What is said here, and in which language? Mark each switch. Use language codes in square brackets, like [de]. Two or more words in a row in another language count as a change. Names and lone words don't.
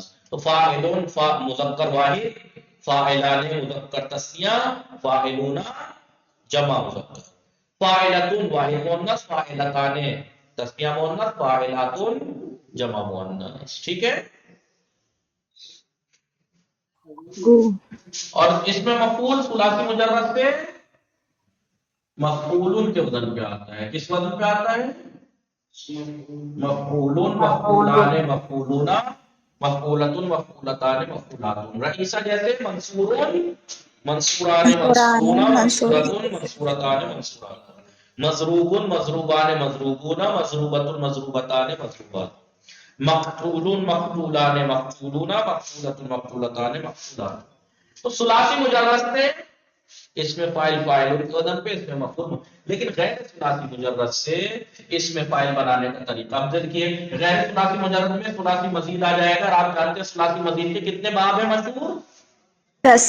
[ar] تو فاعلون مذکر واحد، فاعلان مذکر تسنیہ، فاعلون جمع مذکر، فاعلتون واحد مؤنث، فاعلتان تسنیہ مؤنث، فاعلاتون جمع مؤنث. [ur] ٹھیک ہے. اور اس میں مفعول ثلاثی مجرد سے مفعولن کے وزن پہ آتا ہے. کس وزن پہ آتا ہے؟ [ar] مفعولن، مفعولان، مفعولون، مفعولتن، مفعولتان، مفعولاتن. رئیسہ جیسے منصورون، منصوران، منصورون، منصورتن، منصورتان، منصورات. مضروبن، مضروبان، مضروبون، مضروبتن، مضروبتان، مضروبات. مقتولون، مقتولان، مقتولون، مقتولتن، مقتولتان، مقتولات. [ur] تو ثلاثی مجرد سے اس میں فاعل فاعل کے وزن پہ، اس میں مفعول. لیکن غیر ثلاثی مجرد سے اس میں فاعل بنانے کا طریقہ. اب دیکھیے غیر ثلاثی مجرد میں ثلاثی مزید آ جائے گا. اور آپ جانتے ہیں ثلاثی مزید کے کتنے باب ہیں مشہور؟ 10.